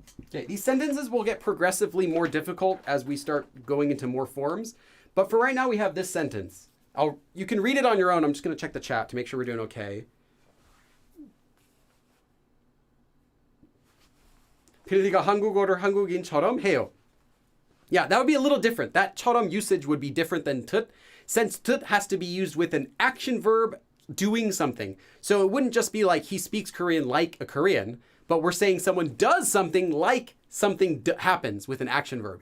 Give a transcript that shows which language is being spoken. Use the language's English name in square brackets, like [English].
[English] Okay, these sentences will get progressively more difficult as we start going into more forms. But for right now, we have this sentence. You can read it on your own. I'm just going to check the chat to make sure we're doing okay. [Korean] 필리가 한국어를 한국인처럼 해요. [English] Yeah, that would be a little different. That 처럼 usage would be different than tut, since tut has to be used with an action verb doing something. So it wouldn't just be like he speaks Korean like a Korean, but we're saying someone does something like something happens with an action verb.